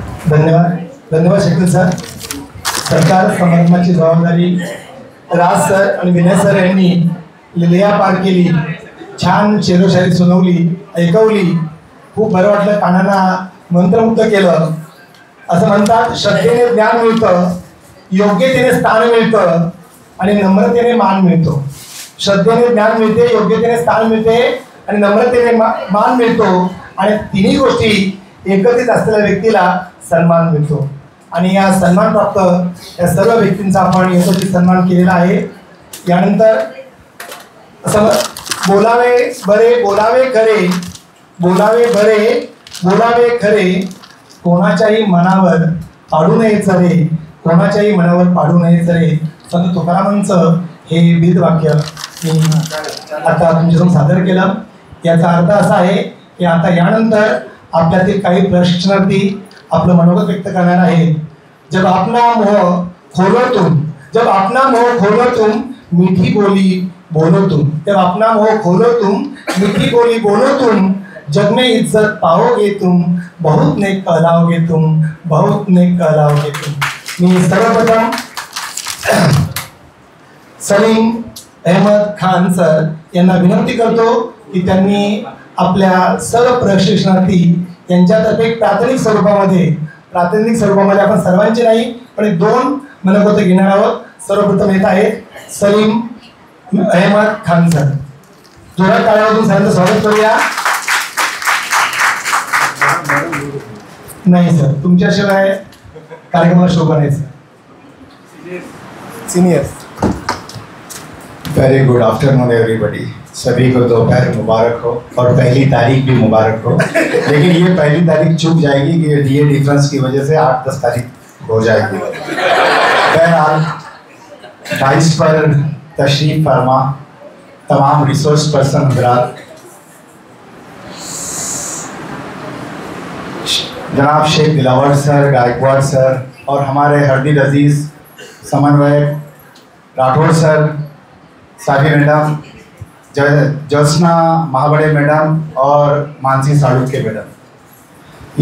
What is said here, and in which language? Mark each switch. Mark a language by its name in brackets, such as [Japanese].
[Marathi] धन्यवाद, धन्यवाद शकील सर। सरकार समारंभाची जबाबदारी राज सर आणि विनय सर यांनी लिलया पार केली, छान शेरोशायरी सुनावली, ऐकवली, खूप बरं वाटलं, कानांना मंत्रमुग्ध केलं। असं म्हणतात श्रद्धेने ज्ञान मिळतं, योग्यतेने स्थान मिळतं आणि नम्रतेने मान मिळतो। श्रद्धेने ज्ञान मिळते, योग्यतेने स्थान मिळते आणि नम्रतेने मान मिळतो आणि तिन्ही गोष्टी एकत्रित असलेल्या व्यक्तीला सन्मान मिळतो। आणि या सन्मान प्राप्त या सर्व व्यक्तींचा आपण यशस्वी सन्मान केलेला आहे। यानंतर असं बोलावे बरे बोलावे खरे, बोलावे बरे बोलावे खरे, कोणाच्याही मनावर पाडू नये चरे, कोणाच्याही मनावर पाडू नये चरे, संत तुकारामांचं हे वेद वाक्य मी आता तुमच्यासमोर सादर केलं। याचा अर्थ असा आहे की आता यानंतर आपल्यातील काही प्रशिक्षणार्थी आपलं मनोगत व्यक्त करणार आहेत। [Hindi] जब अपना मोह खोलो तुम, जब अपना मोह खोलो तुम, मीठी बोली बोलो तुम, जब अपना मोह खोलो तुम, मीठी बोली बोलो तुम, जग में इज्जत पाओगे तुम, बहुत नेक कहलाओगे तुम, बहुत नेक कहलाओगे तुम। [Marathi] मी सर्वप्रथम सलीम अहमद खान सर यांना विनंती करतो की त्यांनी आपल्या सर्व प्रशिक्षणार्थी यांच्यातर्फे प्राथमिक स्वरूपामध्ये आपण सर्वांची नाही पण 2 मनोगत घेणार आहोत। सर्वप्रथम येत आहेत सलीम अहमद खान सर। जोरात टाळ्यांतून सरांचं स्वागत करूया। नहीं सर, तुमच्याशिवाय कार्यक्रमाला शोभा नाही sir. [English] Senior. Very good afternoon everybody. [Hindi] सभी को दोपहर मुबारक हो और पहली तारीख भी मुबारक हो। लेकिन ये पहली तारीख चूक जाएगी कि ये डिफरेंस की वजह से 8-10 तारीख हो जाएगी। बहरहाल डाइस पर तशरीफ फरमा तमाम रिसोर्स पर्सन हजरात, जनाब शेख दिलावर सर, गायकवाड़ सर और हमारे हरदिल अजीज़ समन्वयक राठौर सर, साफी मैडम, ज्योत्सना महाबड़े मैडम और मानसी साड़ुके मैडम।